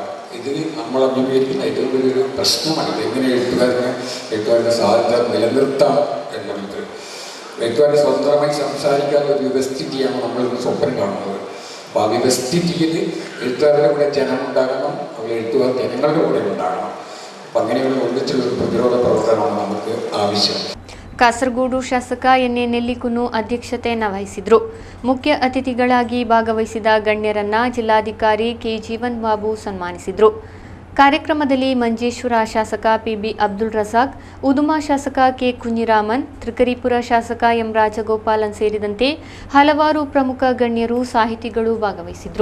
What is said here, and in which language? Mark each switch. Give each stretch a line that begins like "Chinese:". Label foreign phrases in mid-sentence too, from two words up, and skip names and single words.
Malayalam: ഇത് നമ്മൾ അഭിമുഖീകരിക്കുന്ന ഏറ്റവും വലിയൊരു പ്രശ്നമാണ്. എങ്ങനെ എഴുത്തുകാരുടെ സാധ്യത നിലനിർത്താം എന്നുള്ളത്. എഴുത്തുകാരുടെ സ്വതന്ത്രമായി സംസാരിക്കാനുള്ള ഒരു വ്യവസ്ഥിതിയാണ് നമ്മളിന്ന് സ്വപ്നം കാണുന്നത്. അപ്പോൾ ആ വ്യവസ്ഥിതിയിൽ എഴുത്തുകാരുടെ കൂടെ ജനമുണ്ടാകണം, അവർ എഴുത്തുകാർ ജനങ്ങളുടെ കൂടെ ഉണ്ടാകണം. അപ്പം അങ്ങനെയുള്ള ഒന്നിച്ചുള്ള ഒരു പ്രതിരോധ പ്രവർത്തനമാണ് നമുക്ക് ആവശ്യം.
Kannada: ಕಾಸರಗೋಡು ಶಾಸಕ ಎನ್ ಎ ನೆಲ್ಲಿಕುನ್ನು ಅಧ್ಯಕ್ಷತೆಯನ್ನು ವಹಿಸಿದರು. ಮುಖ್ಯ ಅತಿಥಿಗಳಾಗಿ ಭಾಗವಹಿಸಿದ ಗಣ್ಯರನ್ನ ಜಿಲ್ಲಾಧಿಕಾರಿ ಕೆ ಜೀವನ್ ಬಾಬು ಸನ್ಮಾನಿಸಿದರು. ಕಾರ್ಯಕ್ರಮದಲ್ಲಿ ಮಂಜೇಶ್ವರ ಶಾಸಕ ಪಿಬಿ ಅಬ್ದುಲ್ ರಜಾಕ್, ಉದುಮಾ ಶಾಸಕ ಕೆ ಕುഞ്ഞിರಾಮನ್, ತ್ರಿಕರಿಪುರ ಶಾಸಕ ಎಂ ರಾಜಗೋಪಾಲನ್ ಸೇರಿದಂತೆ ಹಲವಾರು ಪ್ರಮುಖ ಗಣ್ಯರು, ಸಾಹಿತಿಗಳು ಭಾಗವಹಿಸಿದರು.